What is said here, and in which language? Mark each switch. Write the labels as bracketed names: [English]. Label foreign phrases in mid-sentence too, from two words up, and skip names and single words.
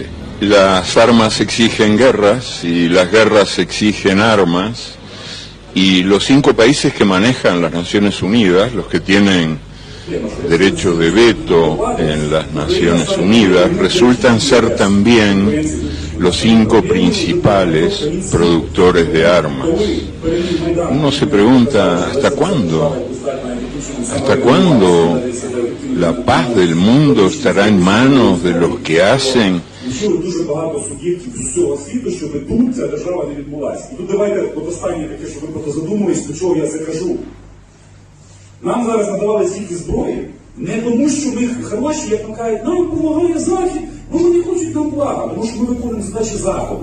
[Spanish] Las armas exigen guerras y las guerras exigen armas, y los 5 países que manejan las Naciones Unidas, los que tienen derecho de veto en las Naciones Unidas, resultan ser también los 5 principales productores de armas. Uno se pregunta, ¿hasta cuándo? ¿Hasta cuándo la paz del mundo estará en manos de los que hacen [Ukrainian] включили дуже багато суб'єктів з усього світу, щоб тут ця держава не відбулася. І тут давайте, от останнє таке, що ви просто задумались, до чого я це кажу. Нам зараз надавали стільки зброї, не тому, що ми хороші, як нам кажуть, нам допомагає Захід, бо вони хочуть нам блага, тому що ми виконуємо задачі Заходу.